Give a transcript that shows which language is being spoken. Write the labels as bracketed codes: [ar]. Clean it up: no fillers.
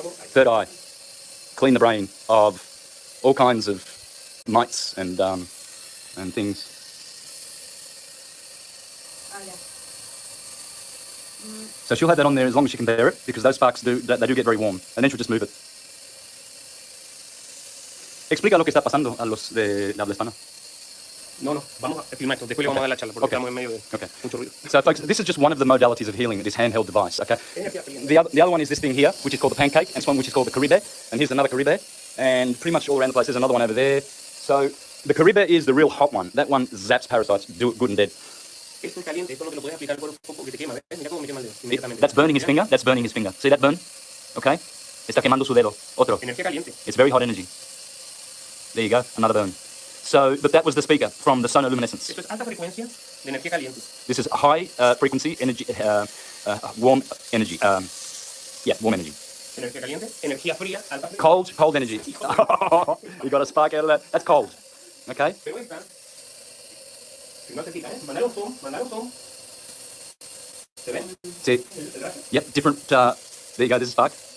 [en] Third eye. Clean the brain of all kinds of mites and things. So she'll have that on there as long as she can bear it, because those sparks do get very warm, and then she'll just move it. [es] Explica lo que está pasando a los de la habla hispana. No, vamos a filmar esto. Después le vamos a dar la charla porque estamos en medio de mucho ruido. [en] So folks, this is just one of the modalities of healing, this handheld device, okay? The other one is this thing here, which is called the pancake, and this one which is called the Caribe, and here's another Caribe, and pretty much all around the place, there's another one over there. So the Caribe is the real hot one. That one zaps parasites, do it good and dead. [es] Esto es caliente, esto no te lo puedes aplicar por poco que te quema, ¿ves? Mira cómo me quema el dedo inmediatamente. [en] That's burning his finger, that's burning his finger. See that burn? Okay? [es] Está quemando su dedo. Otro. Energía caliente. [en] It's very hot energy. There you go, another burn. So, but that was the speaker from the sonoluminescence. [es] Esto es alta frecuencia de energía caliente. [en] This is high frequency energy, warm energy. Warm energy. [es] Energía caliente, energía fría, alta frecuencia. [en] Cold energy. You got a spark out of that. That's cold. Okay? [es] Pero esta, si no se fija, mandar un zoom. ¿Se ven? [en] See? Yep, different. There you go, this is spark.